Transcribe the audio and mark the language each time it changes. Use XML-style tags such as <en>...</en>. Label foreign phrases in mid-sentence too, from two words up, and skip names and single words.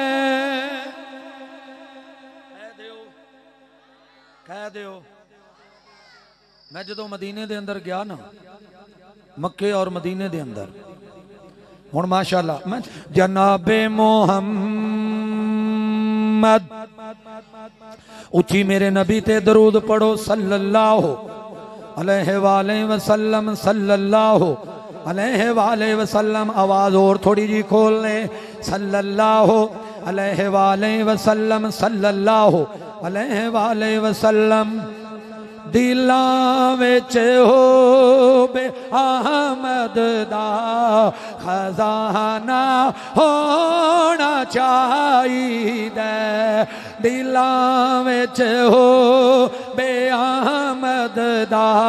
<pa>کہہ دیو میں جدوں مدینے دے اندر گیا نا، مکے اور مدینے دے اندر، ہن ماشاءاللہ میں جنابِ محمد اچی میرے نبی تے درود پڑھو</pa> <ar>صلى الله عليه وسلم. صلى الله عليه وسلم.</ar> <pa>آواز اور تھوڑی جی کھول لے.</pa> <ar>صلى الله عليه وسلم صلى الله عليه وسلم</ar> <pa>دلاں وچ ہووے احمد دا خزانہ ہونا چاہیدا دلاں وچ ہووے احمد دا</pa>